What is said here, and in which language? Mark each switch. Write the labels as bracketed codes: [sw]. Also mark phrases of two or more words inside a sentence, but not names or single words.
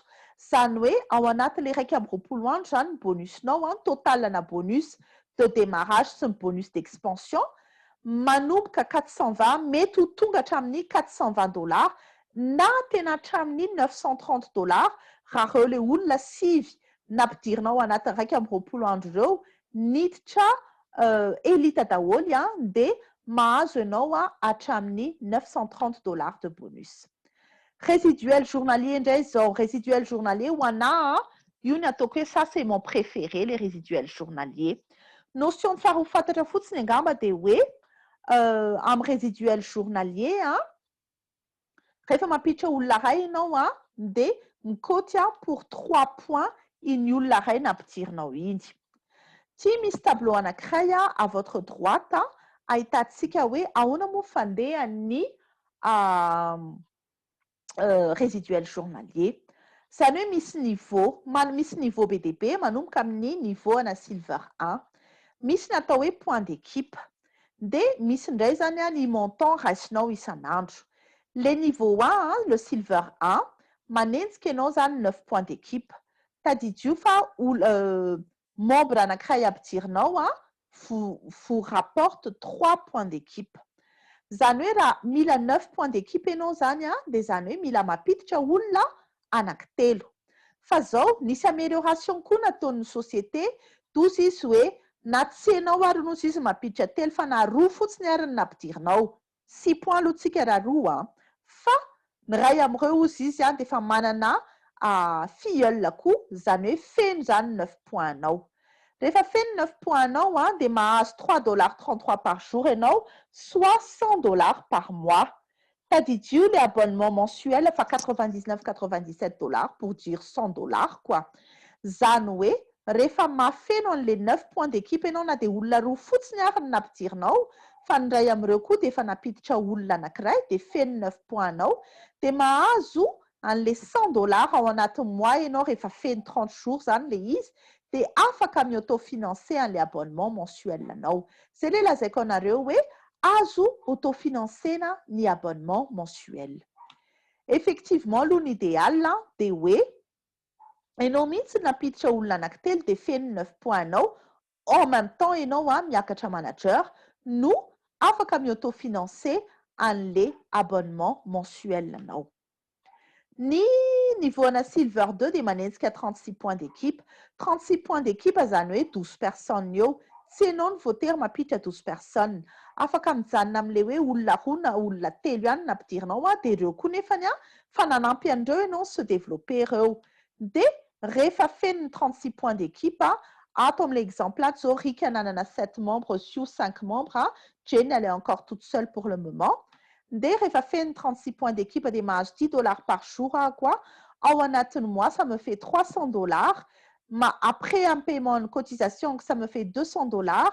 [mg] Zany hoe ao anatin'ilay 1 andro zany ny bonusnao totalana [fr] bonus de démarrage [mg] sy ny [fr] bonus d'expansion [mg] manomboka 420 mety ho tonga hatramin'ny $420 na tena hatramin'ny $930 raha ireo le olona sivy nampidirinao anatin'ny 1 andro ireo niditra elita daholo dia mahazo ianao hatramin'ny $930 [fr] de bonus. Résiduel journalier [mg] indray zao, [fr] résiduel journalier [mg] ho anahy io ny ataoko hoe [fr] ça c'est mon préféré les résiduels journaliers. [mg] Notion ny faharoa fantatra fotsiny angamba dia hoe amin'ny [fr] résiduel journalier [mg] rehefa mampiditra olona ray ianao dia mikaoty [fr] pour 3 points [mg] iny olona ray nampidirinao iny. Ty misy tableau anankiray [fr] à votre droite [mg] ahitantsika hoe ahoana moa fandeha ny [fr] résiduel journalier. [mg] Zany hoe misy niveau BDB manomboka amin'ny niveau ana silver 1. Misy ny atao hoe [fr] point d'équipe. [mg] Dia misy indray zany ny montant raisinao isan'andro. [fr] Le niveau 1, le silver 1, [mg] manenjika ianao zany 9 [fr] points d'équipe. [mg] Tadidio fa membre anankiray ampidirinao [fr] vous rapporte 3 points d'équipe. [mg] Zany hoe raha mila 9 [fr] points d'équipe [mg] ianao zany dia zany hoe mila mampiditra olona anankitelo. Fa zao nisy amélioration koa nataon'ny société toy izy hoe na tsy ianao ary nozy izy mampiditra telo fa na roa fotsiny ary nampidirinao 6 points lotsika raha roa fa ny ray amin'ireo izy dia efa manana filleul koa zany hoe feno zany 9 points anao. Rehefa feno 9 points anao dia mahazo $3.33 [fr] par jour [mg] ianao [fr] soit $100 par mois. [mg] Tadidio le [fr] abonnement mensuel [mg] fa $99,97 [fr] pour dire $100 quoi. [mg] Zany hoe rehefa mafeno an'le 9 [fr] points d'équipe [mg] ianao na dia olona roa fotsiny ary ny nampidirinao fa ny ray amin'ireo koa dia efa napiditra olona anankiray dia feno 9 points anao dia mahazo an'le $100 ao anatin'ny mois ianao rehefa feno 30 jours zany le izy dia afaka mi-autofinancer an'le [fr] abonnement mensuel [mg] anao. Zay le lazaiko anareo hoe azo autofinancena ny [fr] abonnement mensuel. [mg] Effectivement, l'idéal dia hoe ianao mihitsy napiditra olona anankitelo dia feno 9 points anao, [fr] en même temps [mg] ianao miakatra manager no afaka mi-autofinancer an'le [fr] abonnement mensuel [mg] anao. Ny niveau ana silver 2 dia manenjika 36 [fr] points d'équipe. [mg] 36 [fr] points d'équipe [mg] zany hoe 12 personnes eo. Tsy ianao ny voatery mampiditra 12 personnes. Afaka mijanona amin'ilay hoe olona roa na olona telo ihany nampidirinao dia ireo koa nefany fa nanampy an'ireo ianao [fr] se développer [mg] ireo. Dia rehefa feno 36 [fr] points d'équipe [mg] ato amin'ilay [fr] exemple là [mg] zao Rika nanana 7 [fr] membres sur 5 membres. Jane elle est encore toute seule pour le moment. [mg] Dia rehefa feno 36 [fr] points d'équipe [mg] dia mahazo $10 [fr] par jour quoi. Au anatin'ny mois ça me fait $300. Après un paiement de cotisation ça me fait $200.